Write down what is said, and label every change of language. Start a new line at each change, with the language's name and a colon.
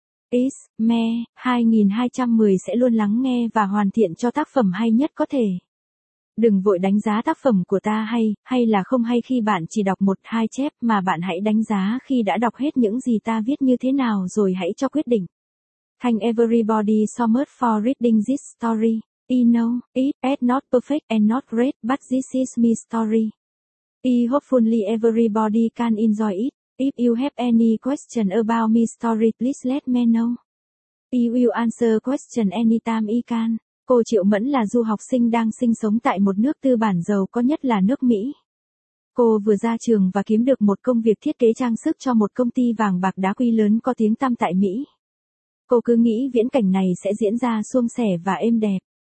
Vietnamese: Is, me, 2210 sẽ luôn lắng nghe và hoàn thiện cho tác phẩm hay nhất có thể. Đừng vội đánh giá tác phẩm của ta hay là không hay khi bạn chỉ đọc một hai chép mà bạn hãy đánh giá khi đã đọc hết những gì ta viết như thế nào rồi hãy cho quyết định.
English: Thank everybody so much for reading this story. I know, it's not perfect and not great, but this is my story. I hopefully everybody can enjoy it. If you have any question about my story, please let me know. I will answer question anytime I can.
Vietnamese: Cô Triệu Mẫn là du học sinh đang sinh sống tại một nước tư bản giàu có nhất là nước Mỹ. Cô vừa ra trường và kiếm được một công việc thiết kế trang sức cho một công ty vàng bạc đá quý lớn có tiếng tăm tại Mỹ. Cô cứ nghĩ viễn cảnh này sẽ diễn ra suôn sẻ và êm đẹp.